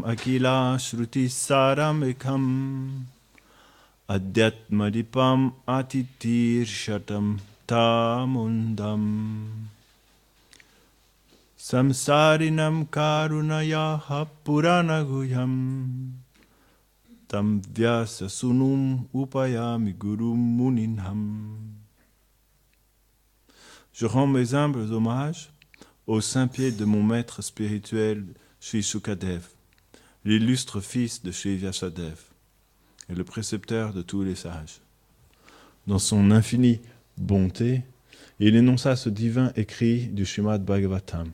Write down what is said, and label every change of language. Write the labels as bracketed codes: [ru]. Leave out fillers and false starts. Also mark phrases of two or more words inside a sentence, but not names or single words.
[sa] akila shruti saram ekam adyatmadipam atitir shatam tamundam samsarinam karunayaha puranaguyam tam vyasa sunum upayami gurum muninham. [fr] Je rends mes humbles hommages au saint pied de mon maître spirituel, Sri Shukadev, l'illustre fils de Sri Vyasadev, et le précepteur de tous les sages. Dans son infinie bonté, il énonça ce divin écrit du Srimad Bhagavatam.